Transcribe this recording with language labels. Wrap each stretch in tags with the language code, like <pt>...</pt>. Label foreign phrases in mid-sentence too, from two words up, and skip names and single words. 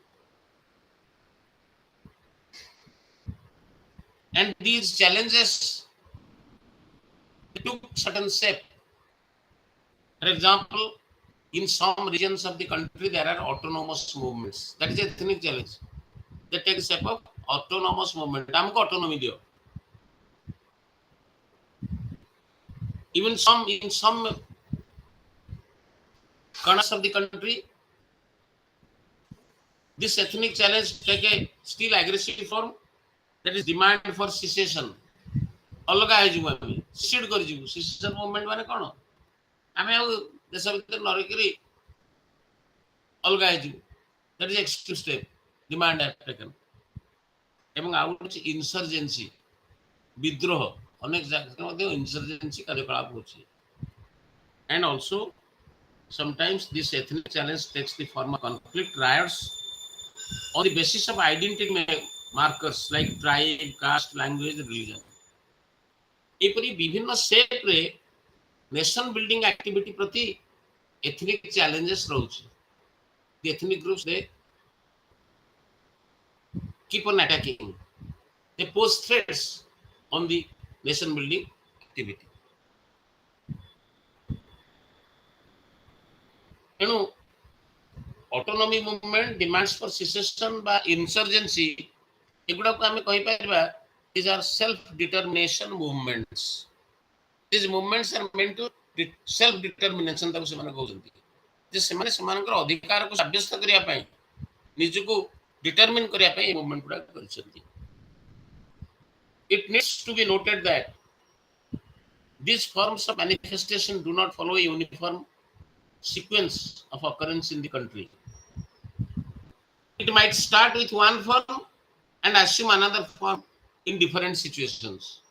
<en>And these challenges took certain shape. For example, in some regions of the country, there are autonomous movements. That is a ethnic challenge. They take the shape of autonomous movement.</en> <hi>हमको autonomy दियो.</hi> <en>Even in some corners of the country, this ethnic challenge take a still aggressive form. That is demand for secession.</en> <or>अलगा ହେଇଯିବୁ ଆମେ secede କରିଯିବୁ.</or> <en>Secession movement</en> <or>ମାନେ କ'ଣ? ଆମେ ଆଉ ଦେଶ ଭିତରେ ନ ରହିକରି ଅଲଗା ହେଇଯିବୁ.</or> <en>That is extreme step. Demand have taken.</en> <or>ଏବଂ ଆଉ ହେଉଛି insurgency. ବିଦ୍ରୋହ ଅନେକ ଜାଗାରେ ମଧ୍ୟ insurgency କାର୍ଯ୍ୟକଳାପ ହେଉଛି.</or> <en>And also sometimes this ethnic challenge takes the form of conflict riots on the basis of identity markers like tribe, caste, language, religion.</en> <or>ଏପରି ବିଭିନ୍ନ ସେପ୍ରେ</or> <en>nation building activity</en> <or>ପ୍ରତି</or> <en>ethnic challenges</en> <or>ରହୁଛି.</or> <en>The ethnic groups they keep on attacking. They pose threats on the nation building activity.</en> <or>ତେଣୁ</or> <en>autonomy movement demands for secession</en> <or>ବା ଇନସର୍ଜେନ୍ସି ଏଗୁଡ଼ାକୁ ଆମେ କହିପାରିବା</or> <en>these are self determination movements. These movements are meant to self determination</en> <or>ତାକୁ ସେମାନେ କହୁଛନ୍ତି ଯେ ସେମାନେ ସେମାନଙ୍କର ଅଧିକାରକୁ ସାବ୍ୟସ୍ତ କରିବା ପାଇଁ ନିଜକୁ ଡିଟରମିନ୍ କରିବା ପାଇଁ ଏ ମୁଭମେଣ୍ଟ ଗୁଡ଼ାକ କରିଛନ୍ତି.</or> <en>It needs to be noted that these forms of manifestation do not follow a uniform sequence of occurrence in the country. It might start with one form and assume another form in different situations.</en>